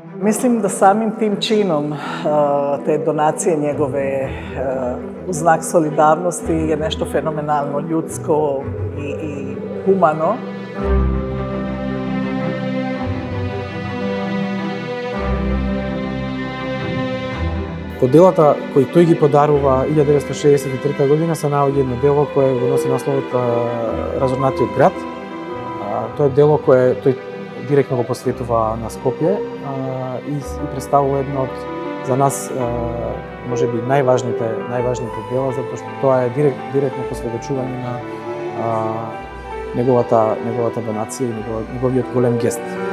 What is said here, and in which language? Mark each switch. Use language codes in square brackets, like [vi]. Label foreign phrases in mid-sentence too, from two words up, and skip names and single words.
[sr] Mislim da samim tim činom te donacije njegove u znak solidarnosti je nešto fenomenalno, ljudsko i humano. [mk] Делата кои тој ги подарува 1963 година се наоѓа едно дело кое го носи насловот Разорнатиот град. Тоа е дело кое тој директно го посветува на Скопје и представува едно од за нас можеби најважните дела, затоа што тоа е директно посведочување на неговата донација и неговиот голем гест.